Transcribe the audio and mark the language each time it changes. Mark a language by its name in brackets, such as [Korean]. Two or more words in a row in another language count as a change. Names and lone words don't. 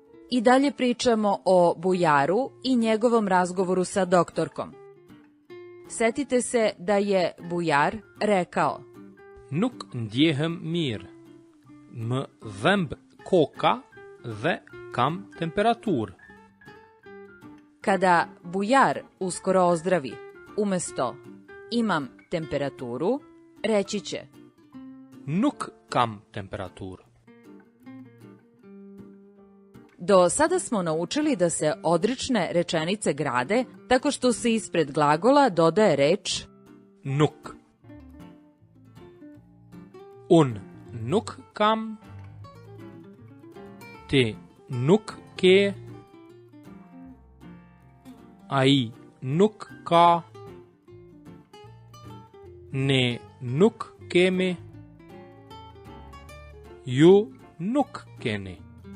[Serbian] I dalje pričamo o Bujaru i njegovom razgovoru sa doktorkom. Setite se da je Bujar rekao: [Albanian] Nuk ndjehem mirë, më dhemb koka dhe kam temperaturë. [Serbian] Kada Bujar uskoro ozdravi, umesto imam temperaturu, reći će: [Albanian] Nuk kam temperaturë. [Serbian] Do sada smo naučili da se odrične rečenice grade tako što se ispred glagola dodaje reč Nuk. [Albanian] Un nuk kam, ti nuk ke, ai nuk ka, ne nuk kemi, ju nuk keni.